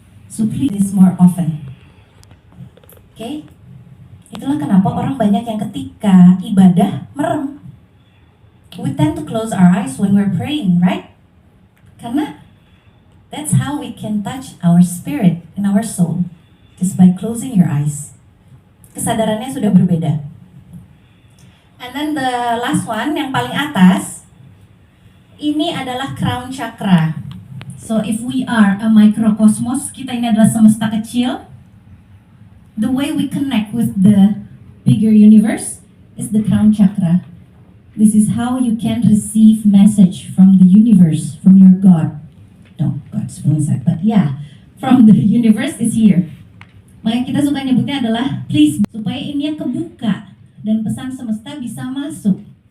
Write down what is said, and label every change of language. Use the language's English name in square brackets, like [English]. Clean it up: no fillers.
[English] So please this more often. Okay? [Indonesian] Itulah kenapa orang banyak yang ketika ibadah merem. [English] We tend to close our eyes when we're praying, right? Karena that's how we can touch our spirit and our soul, just by closing your eyes. [Indonesian] Kesadarannya sudah berbeda. [English] And then the last one, [Indonesian] yang paling atas, ini adalah crown chakra. [English] So if we are a microcosmos, [Indonesian] kita ini adalah semesta kecil. [English] The way we connect with the bigger universe is the crown chakra. This is how you can receive message from the universe, from your God. No, God's from inside, but yeah, from the universe is here. [Indonesian] Makanya kita suka nyebutnya adalah please, supaya ini kebuka dan pesan semesta bisa masuk.